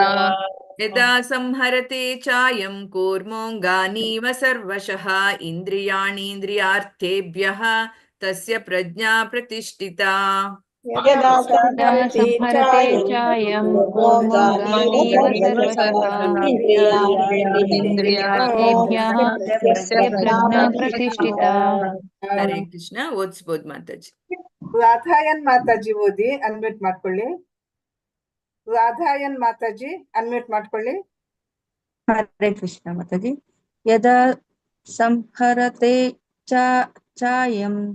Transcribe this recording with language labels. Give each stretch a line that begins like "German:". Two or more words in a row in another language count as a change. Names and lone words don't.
Sanskrit: ಯದಾ ಸಂಹರತೆ ಚಾಯಂ ಕೂರ್ಮೋಂಗಾನೀವ ಸರ್ವಶಃ ಇಂದ್ರಿಯಾಣೀಂದ್ರಿಯಾರ್ಥೇಭ್ಯಃ ತಸ್ಯ ಪ್ರಜ್ಞಾ ಪ್ರತಿಷ್ಠಿತಾ. ಯದಾ ಸಂಹರತೆ ಚಾಯಂ ಕೂರ್ಮೋಂಗಾನೀವ ಸರ್ವಶಃ ಇಂದ್ರಿಯಾರ್ಥೇಭ್ಯಃ ತಸ್ಯ ಪ್ರಜ್ಞಾ ಪ್ರತಿಷ್ಠಿತಾ.
Kannada: ಹರೇ ಕೃಷ್ಣ. ಓದಿಸ್ಬೋದು ಮಾತಾಜಿ. ರಾಧಾಯನ್ ಮಾತಾಜಿ ಓದಿ, ಅನ್ಮ್ಯೂಟ್ ಮಾಡ್ಕೊಳ್ಳಿ. ರಾಧಾಯನ್ ಮಾತಾಜಿ ಅನ್ಮ್ಯೂಟ್ ಮಾಡ್ಕೊಳ್ಳಿ. ಹರೇ ಕೃಷ್ಣ ಮಾತಾಜಿ.
Sanskrit: ಯದಾ ಸಂಹರತೆ ಚಾಯಂ